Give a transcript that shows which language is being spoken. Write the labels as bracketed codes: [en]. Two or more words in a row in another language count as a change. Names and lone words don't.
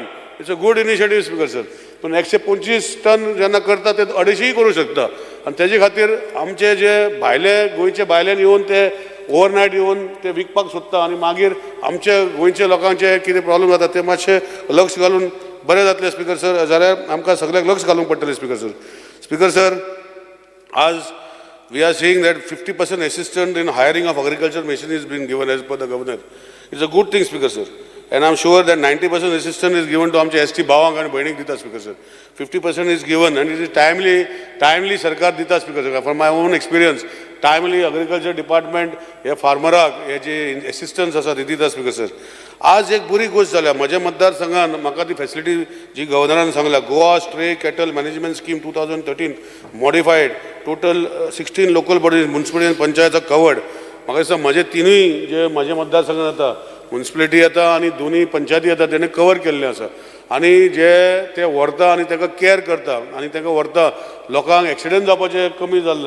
[en] It's a good initiative Speaker sir. [kok] पूण 125 टन जेन्ना करता ते 250 करूंक शकता आनी तेजे खातीर आमचे जे भायले गोंयचे भायल्यान येवन ते ओवरनायट येवन ते विकपाक सोदता आनी मागीर आमचे गोंयचे लोकांचे कितें प्रॉब्लेम जाता ते मातशें लक्ष घालून बरें जातलें [en] Speaker sir. [kok] जाल्यार आमकां सगळ्यांक लक्ष घालूंक पडटलें [en] Speaker sir. Speaker sir आज we are seeing that 50% assistance in hiring of agriculture machine is being given as per the governor. It's a good thing speaker sir. And I'm sure that 90% assistance is given to [kok] आमचे ST भावांक आनी भयणीक दिता [en] Speaker sir. 50% is given and it is timely [kok] सरकार दिता [en] Speaker sir. From my own experience timely agriculture department [kok] हे फार्मराक हे जे असिस्टन्स आसा ती दिता [en] Speaker sir. [kok] आज एक बरी गोष्ट जाल्या म्हज्या मतदारसंघान म्हाका ती फॅसिलिटी जी गव्हर्नरान सांगल्या गोवा स्ट्रे कॅटल मॅनेजमेंट स्कीम 2013 [en] modified total 16 local bodies municipality [kok] आनी पंचायत [en] are covered. [kok] म्हाका दिसता म्हजे तिनूय जे म्हज्या मतदारसंघान येता म्युन्सिपलिटी येता आनी दोनूय पंचायती येता तेणे कवर केल्लें आसा आनी जे ते व्हरता आनी ताका केअर करता आनी ताका व्हरता लोकांक एक्सिडेंट जावपाचें कमी जाल्ला.